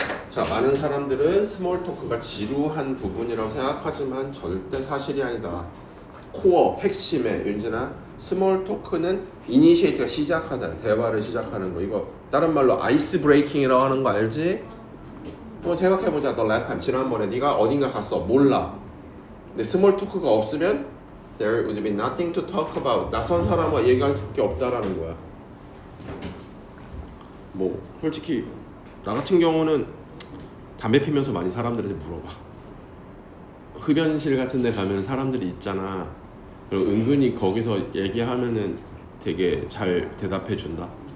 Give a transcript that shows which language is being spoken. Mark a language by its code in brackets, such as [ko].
[ko] 자, 많은 사람들은 스몰 토크가 지루한 부분이라고 생각하지만 절대 사실이 아니다. 코어, 핵심에 윤진아, 스몰 토크는 이니시에이트가 시작하다, 대화를 시작하는 거. 이거 다른 말로 아이스 브레이킹이라고 하는 거 알지? 또 생각해보자. [en] The last time, [ko] 지난번에 네가 어딘가 갔어, 몰라. 근데 스몰 토크가 없으면 [en] there would be nothing to talk about. [ko] 낯선 사람과 얘기할 게 없다라는 거야. 뭐 솔직히 나 같은 경우는 담배 피면서 많이 사람들한테 물어봐. 흡연실 같은 데 가면 사람들이 있잖아. 그리고 은근히 거기서 얘기하면은 되게 잘 대답해 준다.